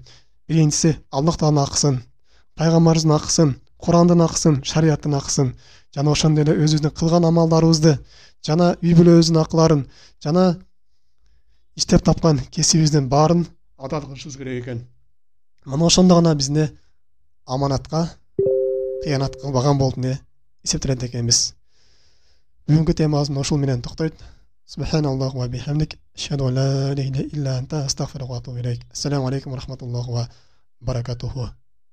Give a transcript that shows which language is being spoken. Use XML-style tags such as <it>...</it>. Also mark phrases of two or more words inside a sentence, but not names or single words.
<ky>Биринчиси Аллах Тааланын акысын, пайгамбарыбыздын акысын, Курандын акысын, шариаттын акысын жана ошондой эле өзүбүздүн кылган амалдарыбызды жана үй бүлөбүздүн акыларын жана иштеп тапкан кесибибиздин баарын ада кылышыбыз керек экен. Мына ошондо гана бизде аманатка кыянат кылбаган болуп эсептелет экенбиз. Бүгүнкү темабыз ушул менен токтойт.</ky> <ar>سبحان الله وبحمدك، أشهد أن لا إله إلا أنت، أستغفرك وأتوب إليك. السلام عليكم ورحمة الله وبركاته.</ar>